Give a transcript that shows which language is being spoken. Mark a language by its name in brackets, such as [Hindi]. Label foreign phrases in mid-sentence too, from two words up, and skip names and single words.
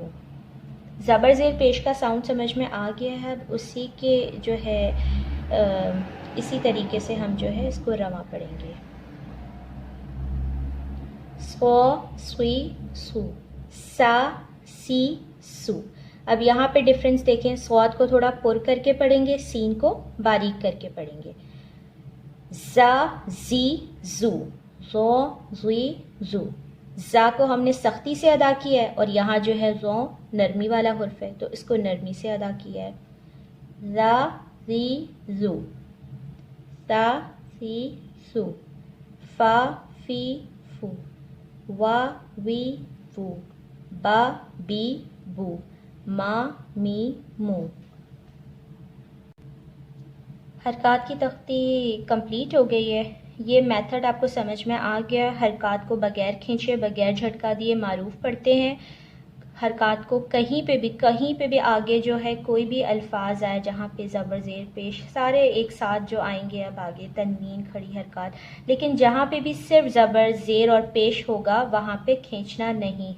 [Urdu] زبر زیر پیش کا ساؤنڈ سمجھ میں آ گیا ہے، اب اسی کے جو ہے اسی طریقے سے ہم جو ہے اس کو رواں پڑھیں گے۔ سو، سوئی، سو، سا، سی، سو۔ اب یہاں پہ ڈفرینس دیکھیں، صاد کو تھوڑا پر کر کے پڑھیں گے، سین کو باریک کر کے پڑھیں گے۔ زا، زی، زو، زو، زوی، زو۔ زا کو ہم نے سختی سے ادا کیا ہے، اور یہاں جو ہے زو نرمی والا حرف ہے تو اس کو نرمی سے ادا کیا ہے۔ زا، زی، زو، سا، سی، سو، فا، فی، فو، وا، وی، وو، با، بی، بو، ما، می، مو۔ حرکات کی تختی کمپلیٹ ہو گئی ہے۔ یہ میتھڈ آپ کو سمجھ میں آ گیا۔ حرکات کو بغیر کھینچے، بغیر جھٹکا دیے معروف پڑھتے ہیں۔ حرکات کو کہیں پہ بھی آگے جو ہے کوئی بھی الفاظ آئے جہاں پہ زبر زیر پیش سارے ایک ساتھ جو آئیں گے اب آگے، تنوین، کھڑی حرکات، لیکن جہاں پہ بھی صرف زبر زیر اور پیش ہوگا وہاں پہ کھینچنا نہیں ہے۔